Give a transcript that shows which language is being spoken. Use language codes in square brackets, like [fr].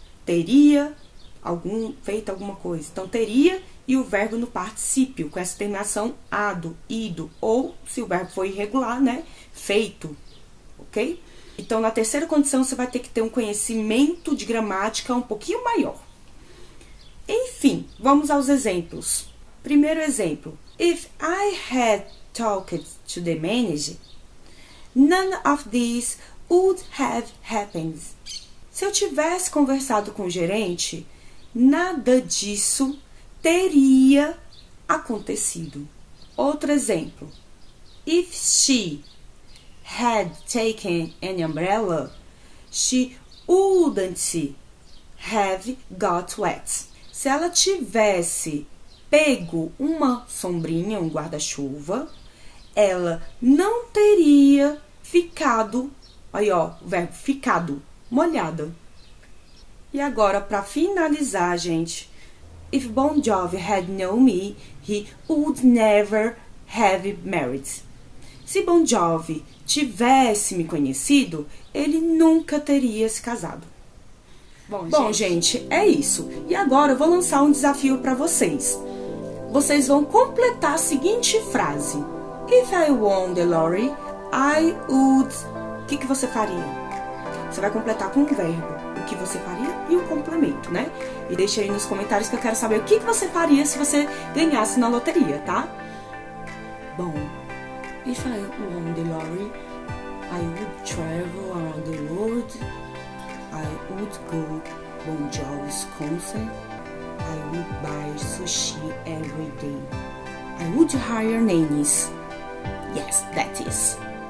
[pt] Teria feito alguma coisa. Então, teria e o verbo no particípio, com essa terminação ado, ido, ou, se o verbo for irregular, né, feito, ok? Então, na terceira condição, você vai ter que ter um conhecimento de gramática um pouquinho maior. Enfim, vamos aos exemplos. Primeiro exemplo. [en] If I had talked to the manager, none of this would have happened. [pt] Se eu tivesse conversado com o gerente, nada disso teria acontecido. Outro exemplo. [en] If she had taken an umbrella, she wouldn't have got wet. [pt] Se ela tivesse pego uma sombrinha, um guarda-chuva, ela não teria ficado, aí ó, o verbo ficado, molhada. E agora, para finalizar, gente, [en] if Bon Jovi had known me, he would never have married. [pt] Se Bon Jovi tivesse me conhecido, ele nunca teria se casado. Bom, gente, é isso. E agora eu vou lançar um desafio para vocês. Vocês vão completar a seguinte frase. [en] If I won the lottery, I would... [pt] O que você faria? Você vai completar com um verbo. O que você faria e o complemento, né? E deixa aí nos comentários que eu quero saber o que você faria se você ganhasse na loteria, tá? [en] Bom, if I won the lottery, I would travel around the world. I would go Bon Jovi's concert. I would buy sushi every day. I would hire nannies. Yes, that is.